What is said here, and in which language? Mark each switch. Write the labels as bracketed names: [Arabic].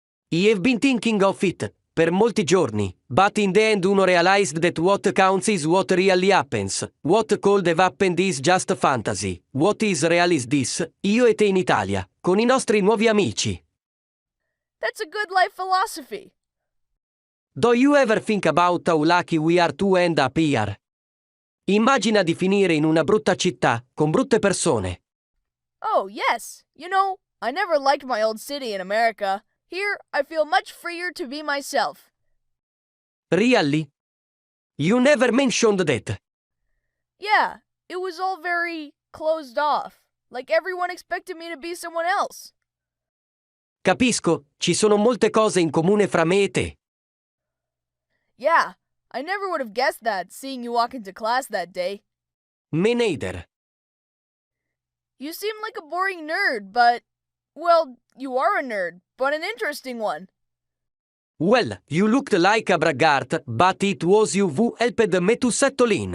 [English] I have been thinking of it [Italian] per molti giorni, [English] but in the end uno realized that what counts is what really happens. What could have happened is just fantasy. What is real is this, [Italian] io e te in Italia, con I nostri nuovi amici. [English] That's a good life philosophy. Do you ever think about how lucky we are to end up here? [Italian] Immagina di finire in una brutta città, con brutte persone. [English] Oh, yes. You know, I never liked my old city in America. Here, I feel much freer to be myself. Really? You never mentioned that. Yeah, it was all very closed off. Like everyone expected me to be someone else. [Italian] Capisco, ci sono molte cose in comune fra me e te. [English] Yeah, I never would have guessed that, seeing you walk into class that day. Me neither. You seem like a boring nerd, but... Well, you are a nerd, but an interesting one. Well, you looked like a braggart, but it was you who helped me to settle in.